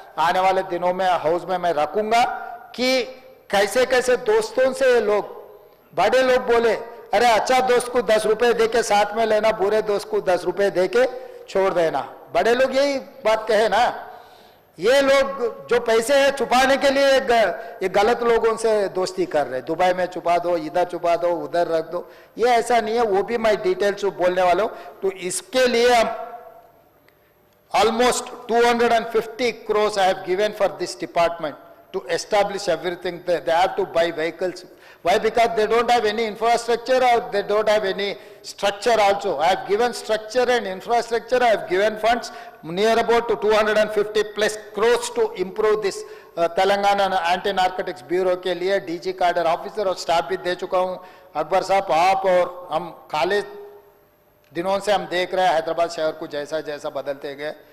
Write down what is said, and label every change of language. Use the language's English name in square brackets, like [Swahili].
[Hindi] आने वाले दिनों में हाउस में मैं रखूंगा कि कैसे कैसे दोस्तों से लोग, बड़े लोग बोले अरे अच्छा दोस्त को 10 रुपए दे के साथ में लेना, बुरे दोस्त को 10 रुपए दे के छोड़ देना। बड़े लोग यही बात कहे ना। ये लोग जो पैसे है छुपाने के लिए ये गलत लोगों से दोस्ती कर रहे हैं। दुबई में छुपा दो, इधर छुपा दो, उधर रख दो, ये ऐसा नहीं है। वो भी मैं डिटेल्स बोलने वाला हूं। तो इसके लिए हम [English] almost 250 crores I have given for this department to establish everything. They have to buy vehicles. Why? Because they don't have any infrastructure or they don't have any structure also. I have given structure and infrastructure. I have given funds near about to 250 plus crores to improve this [Hindi] Telangana anti narcotics bureau के लिए DG cadre officer और staff भी दे चुका हूं। अकबर साहब, आप और हम खाली दिनों से हम देख रहे हैं हैदराबाद शहर को जैसा जैसा बदलते गए।